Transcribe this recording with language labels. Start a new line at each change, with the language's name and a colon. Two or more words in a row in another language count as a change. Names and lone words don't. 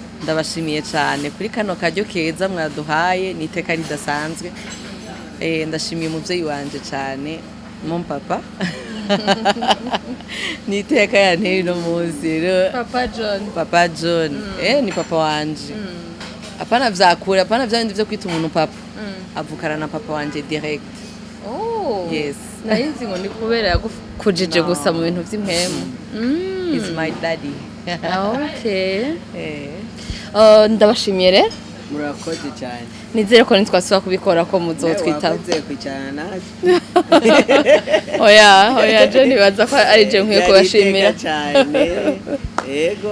Rundi: Ndabashimiye cyane kuri kano kajyo keza mwaduhaye niteka ridasanzwe ndashimiye umuvyeyi wanje cyane
French: mon papa
Rundi: niteka yanteye no muzi Papa John ni papa wanje apana vyakura apana vyandi vyo kwita umuntu papa avukana na papa wanje direct.
English: Yes,
Rundi: nayinzi ngo ni kubera yakujije gusa mu bintu vy'impemu.
English: He's my daddy.
Rundi: Okay. Ndabashimiye rero. Murakoze cyane. Nizere ko nitwasubira kubikora ko muzotwitaba. Wakoze kwicara naje. Oya John baza ko ari je nkwiye kubashimira cyane. Yego.